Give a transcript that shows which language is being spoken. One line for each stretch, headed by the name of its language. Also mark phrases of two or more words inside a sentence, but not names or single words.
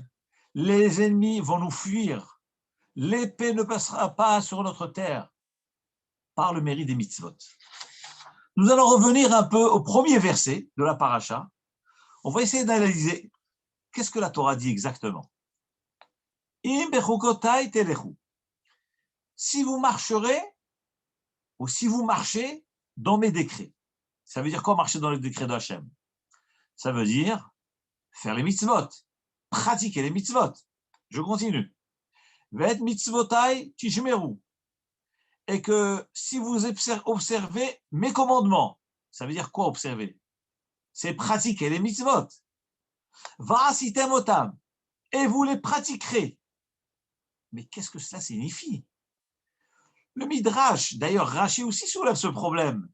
French: Les ennemis vont nous fuir. L'épée ne passera pas sur notre terre par le mérite des mitzvot. Nous allons revenir un peu au premier verset de la paracha. On va essayer d'analyser qu'est-ce que la Torah dit exactement.
Hebrew: אם בחקתי תלכו.
French: Si vous marcherez, ou si vous marchez dans mes décrets. Ça veut dire quoi marcher dans les décrets de Hachem? Ça veut dire faire les mitzvot, pratiquer les mitzvot. Je continue.
Hebrew: ואת מצותי תשמרו.
French: Et que si vous observez mes commandements, ça veut dire quoi observer? C'est pratiquer les mitzvot.
Hebrew: ועשיתם אתם.
French: Et vous les pratiquerez. Mais qu'est-ce que cela signifie? Le Midrash, d'ailleurs Rashi aussi soulève ce problème.